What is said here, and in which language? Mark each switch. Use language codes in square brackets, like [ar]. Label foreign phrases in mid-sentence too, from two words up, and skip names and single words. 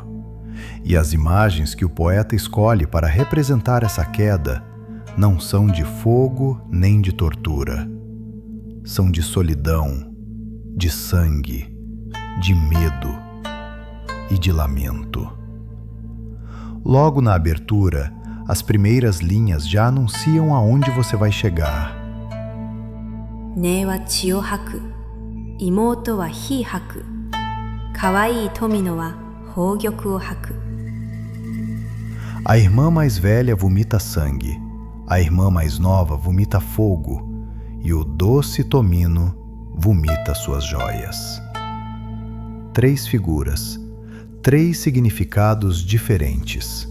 [pt] E as imagens que o poeta escolhe para representar essa queda não são de fogo nem de tortura. São de solidão, de sangue, de medo e de lamento. Logo na abertura, as primeiras linhas já anunciam aonde você vai chegar. [ja] ね は 血 を 吐く、妹 は 火 吐く、可愛い トミノ は 宝玉 を 吐く. [pt] A irmã mais velha vomita sangue, a irmã mais nova vomita fogo, e o doce Tomino vomita suas joias. 3 figuras, 3 significados diferentes.